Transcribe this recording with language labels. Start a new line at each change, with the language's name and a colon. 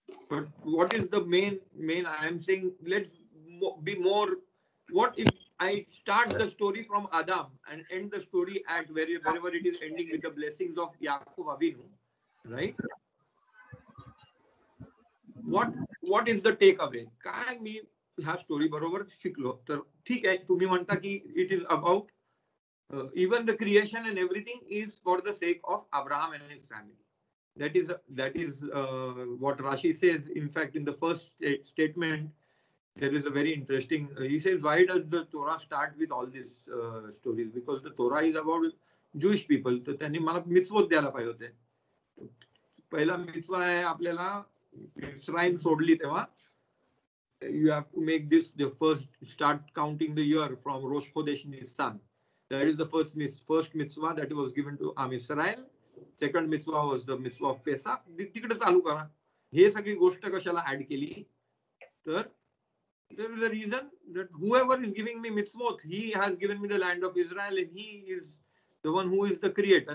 English: But what is the main? I am saying let's be more. What if I start the story from Adam and end the story at wherever it is ending with the blessings of Yaakov Avinu, right? What is the takeaway?
Marathi: काय मी ह्या story बरोबर शिकलो तर ठीक आहे. तुम्ही म्हणता की
English: it is about even the creation and everything is for the sake of Abraham and his family. That is what Rashi says. In fact, in the first statement, there is a very interesting. He says, why does the Torah start with all these stories? Because the Torah is about Jewish people.
Marathi: तर त्यांनी मला मिtzvot द्यायला पाहिजे होते. पहिला मिtzvah आहे आपल्याला Israel सोडली तेव्हा.
English: You have to make this the first. Start counting the year from Rosh Chodesh Nisan. That is the first mitzvah that was given to Am Israel. Second mitzvah was the mitzvah of Pesach.
Marathi: तिकडे चालू करा. हे सगळी गोष्ट कशाला add केली तर
English: there is a reason that whoever is giving me mitzvot, he has given me the land of Israel and he is the one who is the creator.